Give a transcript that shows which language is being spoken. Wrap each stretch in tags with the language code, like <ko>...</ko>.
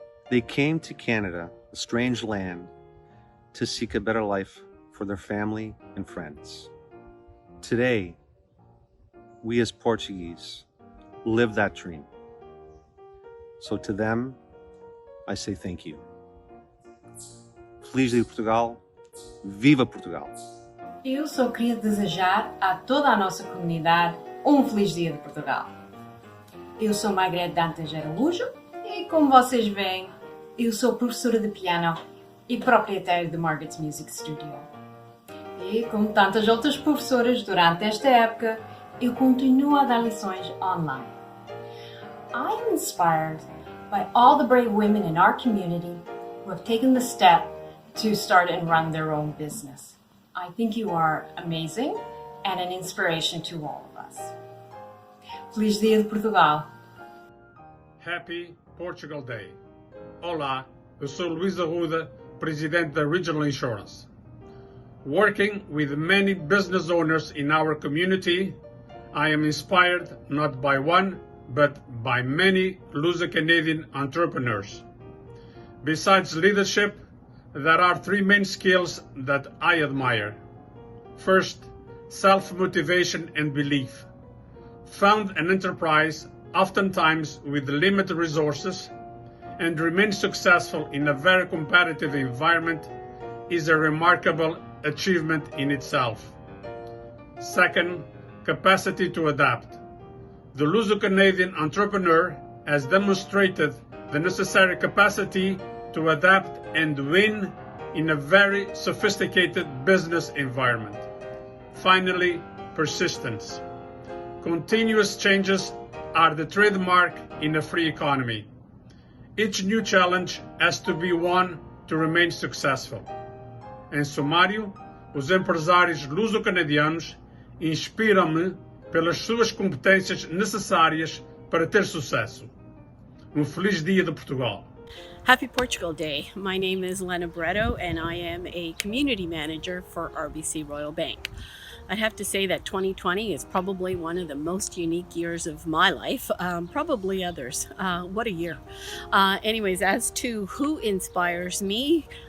<en>They came to Canada, a strange land, to seek a better life for their family and friends. Today, we as Portuguese live that dream. So to them, I say thank you.</en> <pt>Feliz Dia de Portugal, viva Portugal! Eu só queria desejar a toda a nossa comunidade Feliz Dia de Portugal. Eu sou MARGARET de ARAUJO e, como vocês veem, eu sou professora de piano e proprietária de Margaret's Music Studio. E, como tantas outras professoras durante esta época, eu continuo a dar lições online.</pt> <en>I am inspired by all the brave women in our community who have taken the step to start and run their own business. I think you are amazing and an inspiration to all of us.</en> <pt>Feliz Dia de Portugal.</pt> <en>Happy Portugal Day.</en> <pt>Olá, eu sou Luís Arruda, presidente da Regional Insurance.</pt> <en>Working with many business owners in our community, I am inspired not by one, but by many luso-Canadian entrepreneurs. Besides leadership, there are three main skills that I admire. First, self-motivation and belief. Found an enterprise, oftentimes with limited resources, and remain successful in a very competitive environment is a remarkable achievement in itself. Second, capacity to adapt. The luso-Canadian entrepreneur has demonstrated the necessary capacity to adapt and win in a very sophisticated business environment. Finally, persistence. Continuous changes are the trademark in a free economy. Each new challenge has to be won to remain successful.</en> <pt>Em sumário, os empresários luso-canadianos inspiram-me pelas suas competências necessárias para ter sucesso. Feliz Dia de Portugal.</pt> <en>Happy Portugal Day. My name is LENA BARRETO and I am a community manager for RBC Royal Bank. I'd have to say that 2020 is probably one of the most unique years of my life, probably others. What a year. Anyways, as to who inspires me,</en>